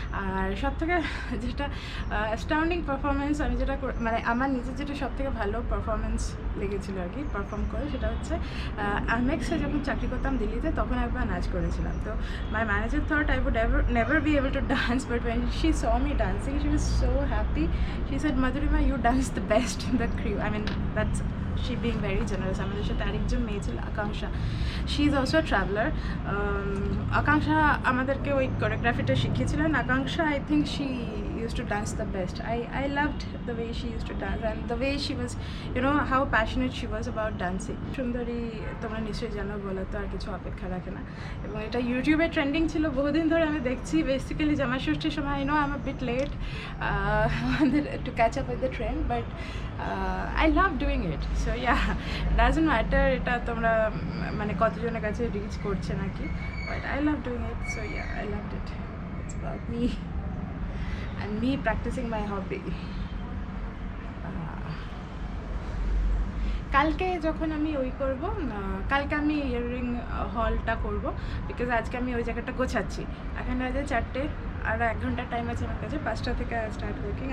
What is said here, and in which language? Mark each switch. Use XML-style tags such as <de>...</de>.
<bn>আর সবথেকে যেটা astounding performance আমি যেটা মানে আমার নিজের যেটা সবথেকে ভালো পারফরমেন্স লেগেছিলো আর কি পারফর্ম করে, সেটা হচ্ছে আমেক্সে যখন চাকরি করতাম দিল্লিতে, তখন একবার নাচ করেছিলাম।</bn> <en>তো my manager thought I would never be able to dance, but when she saw me dancing she was so happy. She said, Madhurima, you dance the best in the crew. I mean that's she being very generous.</en> <bn>আমাদের সাথে আরেকজন মেয়ে ছিল আকাঙ্ক্ষা,</bn> <en>She is also traveller.</en> <bn>আকাঙ্ক্ষা আমাদেরকে ওই কোরিওগ্রাফিটা শিখিয়েছিলেন।</bn> <en>Akanksha, I think she used to dance the best. I loved the way she used to dance and the way she was, how passionate she was about dancing.</en> <bn>সুন্দরী তোমরা নিশ্চয়ই জানো, বলো তো আর কিছু অপেক্ষা রাখে না। এবং এটা ইউটিউবে ট্রেন্ডিং ছিল বহুদিন ধরে, আমি দেখছি। বেসিক্যালি জামাই ষষ্ঠীর সময়</bn> <en>I am a bit late</en> <bn>আমাদের</bn> <en>To catch up with the trend, but I love doing it. So yeah, doesn't matter</en> <bn>এটা তোমরা মানে কতজনের কাছে রিচ করছে নাকি,</bn> <en>but I love doing it. So yeah, I loved it. It's about me and me practicing my hobby.</en> <bn>কালকে যখন আমি করবো, কালকে আমি ইয়াররিং হলটা করবো, বিকজ আজকে আমি ওই জায়গাটা গোছাচ্ছি। এখন বাজে 4টে, আর 1 ঘন্টার টাইম আছে আমার কাছে। 5টা থেকে স্টার্ট ওয়ার্কিং।</bn>